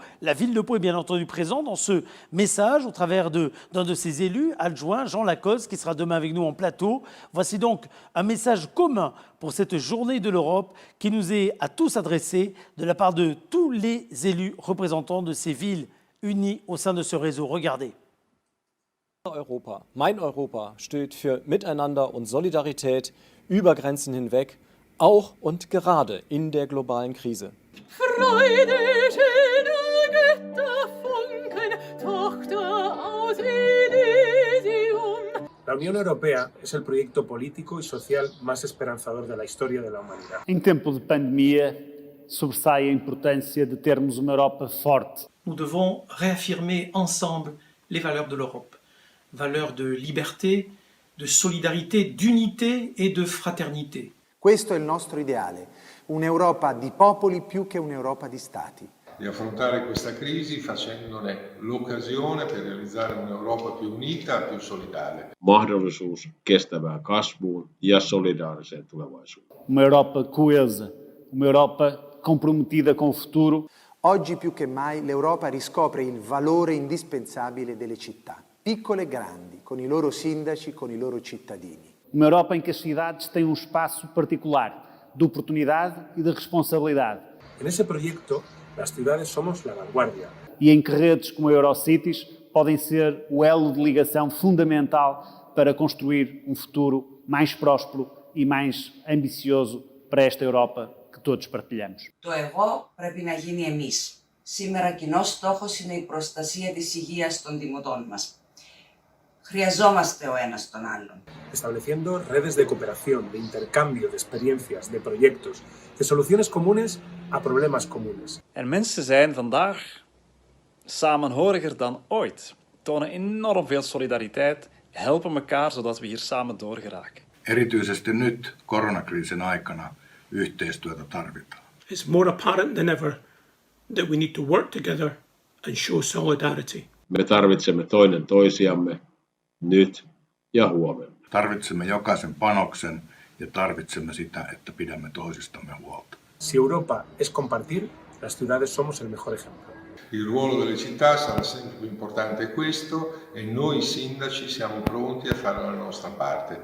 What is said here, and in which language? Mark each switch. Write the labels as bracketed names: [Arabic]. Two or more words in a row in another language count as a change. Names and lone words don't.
[French] La ville de Pau est bien entendu présente dans ce message au travers d'un de ses élus adjoints, Jean Lacoste, qui sera demain avec nous en plateau. Voici donc un message commun pour cette journée de l'Europe qui nous est à tous adressé de la part de tous les élus représentants de ces villes unies au sein de ce réseau. Regardez. [German] Europa, mein Europa, steht für Miteinander und Solidarität über Grenzen hinweg, auch und gerade in der globalen Krise. Freude, schöner Götterfunken, Tochter aus Elysium. [Spanish] La Unión Europea es el proyecto político y social más esperanzador de la historia de la humanidad. [Portuguese] Em tempo de pandemia, sobressai a importância de termos uma Europa forte. [French] Nous devons réaffirmer ensemble les valeurs de l'Europe. Valeurs de liberté, de solidarité, d'unité et de fraternité. [Italian] Questo è il nostro ideale, un'Europa di popoli più che un'Europa di stati. Di affrontare questa crisi facendone l'occasione per realizzare un'Europa più unita, più solidale. [Finnish] Mahdollisuus kestävään kasvuun ja solidaariseen tulevaisuuteen. [Portuguese] Uma Europa coesa, uma Europa comprometida com o futuro. [Italian] Oggi più che mai l'Europa riscopre il valore indispensabile delle città, piccole e grandi, con i loro sindaci, con i loro cittadini. [Portuguese] Uma Europa em que as cidades têm espaço particular de oportunidade e de responsabilidade. [Spanish] En ese proyecto, las ciudades somos la vanguardia. [Portuguese] E em que redes como a Eurocities podem ser o elo de ligação fundamental para construir um futuro mais próspero e mais ambicioso para esta Europa que todos partilhamos. [Greek] Το εγώ πρέπει να γίνει εμείς. Σήμερα κοινός στόχος είναι η προστασία της υγείας των δημοτών μας. Χρειαζόμαστε ο ένας τον άλλον. [Spanish] Estableciendo redes de cooperación, de intercambio de experiencias, de proyectos, de soluciones comunes a problemas comunes. [Dutch] En mensen zijn vandaag samenhoriger dan ooit. Tonen enorm veel solidariteit, helpen elkaar zodat we hier samen doorgeraken. [Finnish] Erityisesti nyt koronakriisin aikana yhteistyötä tarvitaan. [English] It's more apparent than ever that we need to work together and show solidarity. [Finnish] Me tarvitsemme toinen toisiamme nyt ja huomenna. Tarvitsemme jokaisen panoksen ja tarvitsemme sitä, että pidämme toisistamme huolta. [Spanish] Si Europa es compartir, las ciudades somos el mejor ejemplo. [Italian] Il ruolo delle città sarà sempre più importante questo e noi sindaci siamo pronti a fare la nostra parte.